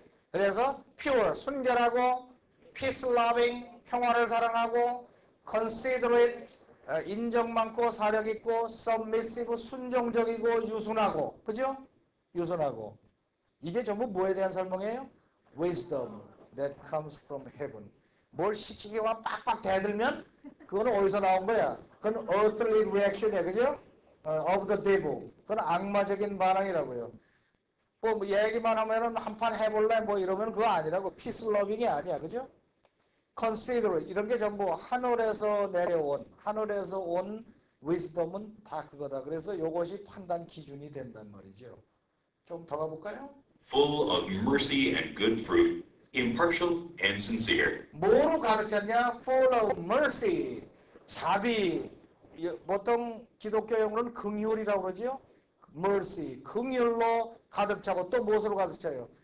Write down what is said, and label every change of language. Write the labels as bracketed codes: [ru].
[ko] 그래서 pure, 순결하고 peace loving, 평화를 사랑하고 considerate, 인정 많고 사력 있고 submissive, 순종적이고 유순하고, 그죠? 유순하고. 이게 전부 뭐에 대한 설명이에요? [en] wisdom that comes from heaven. [ko] 뭘 시키기와 빡빡 대들면 그거는 어디서 나온 거야? 그건 [en] earthly reaction [ko] 이야, 그죠? [en] of the devil. [ko] 그건 악마적인 반응이라고요. 뭐 얘기만 하면은 한판 해볼래 뭐 이러면 그거 아니라고. peace loving이 아니야, 그죠? consider 이런 게 전부 하늘에서 내려온 하늘에서 온 wisdom은 다 그거다. 그래서 이것이 판단 기준이 된단 말이죠. 좀 더 가볼까요? [en] full of mercy and good fruit, impartial and sincere. [ko] 뭐로 가득 찼냐? [en] Full of mercy. [ko] 자비. 보통 기독교 용어로는 긍휼이라고 그러죠. [en] mercy. [ko] 긍휼로 가득 차고 또 무엇으로 가득 차요?